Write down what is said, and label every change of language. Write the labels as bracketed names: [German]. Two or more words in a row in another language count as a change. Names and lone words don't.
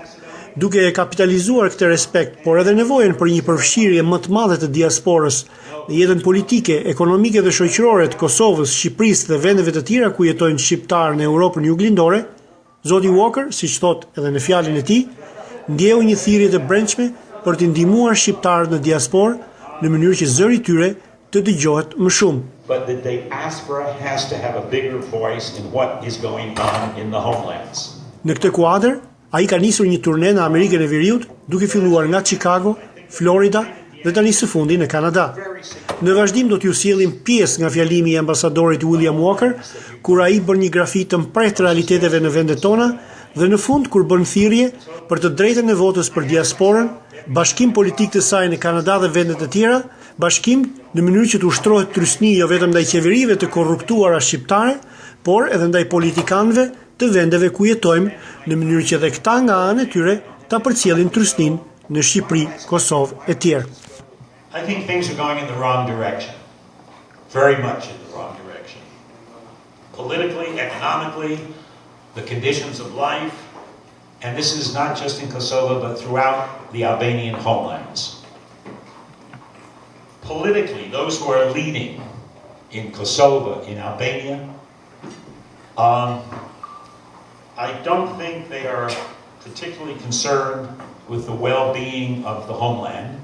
[Albanian] Duke e kapitalizuar këtë respekt, por edhe nevojën për një përfshirje më të madhe të diasporës në jetën politike, ekonomike dhe shoqërore të Kosovës, Shqipërisë dhe vendeve të tjera ku jetojnë shqiptarë në Europën juglindore, zoti Walker, siç thot edhe në fjalën e tij, ndjeu një thirrje të brendshme për të ndihmuar shqiptarët në diasporë në mënyrë që zëri i tyre të dëgjohet më shumë. [English] But the diaspora has to have a bigger voice in what is going on in the homelands. [Albanian] Në këtë kuadër, ai ka nisur një turne në Amerikën e Veriut, duke filluar nga Chicago, Florida dhe tani së fundi në Kanada. Në vazhdim do t'ju sjellim pjesë nga fjalimi i ambasadorit William Walker, kur ai bën një grafi të mprehtë realiteteve në vendet tona dhe në fund kur bën thirrje për të drejtën e votës për diasporën, bashkim politik të saj në Kanada dhe vendet e tjera, bashkim në mënyrë që të ushtrohet trysni jo vetëm ndaj qeverive të korruptuara shqiptare, por edhe ndaj politikanëve të vendeve ku jetojmë, në mënyrë që edhe këta nga anë e tyre ta përcjellin trysnin në Shqipëri, Kosovë e tjerë. [English] I think things are going in the wrong direction. Very much in the wrong direction. Politically, economically, the conditions of life, and this is not just in Kosovo but throughout the Albanian homelands. Politically, those who are leading in Kosovo, in Albania, I don't think they are particularly concerned with the well-being of the homeland.